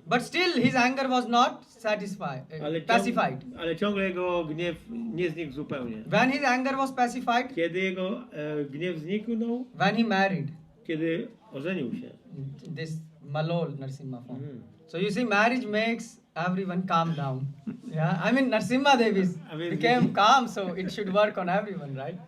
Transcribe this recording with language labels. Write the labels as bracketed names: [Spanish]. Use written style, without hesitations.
[English] But still, his anger was not pacified. [Polish] Ale ciągle jego gniew nie znikł zupełnie. [English] When his anger was pacified, [Polish] Kiedy jego gniew zniknął, [English] when he married [Polish] kiedy ożenił się. [English] this Malol Narasimha form. So you see, marriage makes everyone calm down. Yeah, I mean, Nrisimhadev became calm, so it should work on everyone, right?